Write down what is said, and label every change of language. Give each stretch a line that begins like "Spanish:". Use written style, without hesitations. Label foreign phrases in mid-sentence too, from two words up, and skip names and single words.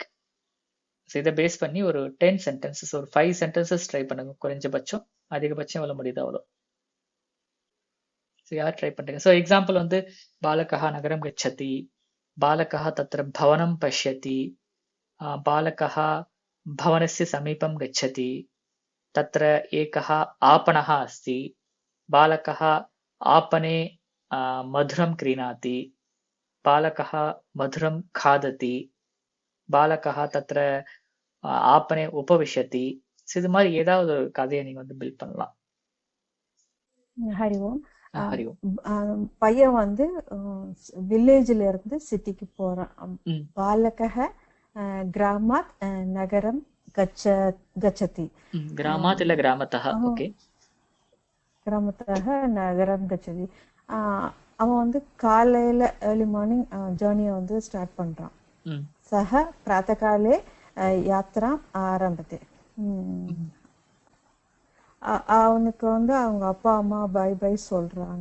Tamil: ஸோ இதை பேஸ் பண்ணி ஒரு 10 சென்டென்சஸ், ஒரு 5 சென்டென்சஸ் ட்ரை பண்ணுங்க. குறைஞ்சபட்சம், அதிகபட்சம் எவ்வளவு முடியுது அவ்வளோ. ஸோ யார் ட்ரை பண்றீங்க? ஸோ எக்ஸாம்பிள்
Sanskrit: बालकः नगरं गच्छति, बालकः तत्र भवनं पश्यति, बालकः भवनस्य समीपं गच्छति, तत्र एकः आपणः अस्ति, बालकः आपणे मधुरं क्रीणाति, बालकः मधुरं खादति, बालकः तत्र आपणे उपविशति.
Tamil: இது மாதிரி ஏதாவது ஒரு கதையை நீங்க பில்ட் பண்ணலாம்.
Sanskrit: हरि ओम्. हरि ओम्.
Tamil: பையன் வில்லேஜ்ல இருந்து சிட்டிக்கு போறான்.
Sanskrit: बालकः ग्रामात् नगरं गच्छति.
Tamil: ग्रामात् இல்ல கிராமத்தः. ஓகே,
Sanskrit: ग्रामतः नगरं गच्छति.
Tamil: அவன் காலையில
English: early morning journey start
Tamil: பண்றான்.
Sanskrit: सः प्रातःकाले यात्रा आरभते.
Tamil: அவனுக்கு அவங்க அப்பா அம்மா
English: bye bye
Tamil: சொல்றாங்க.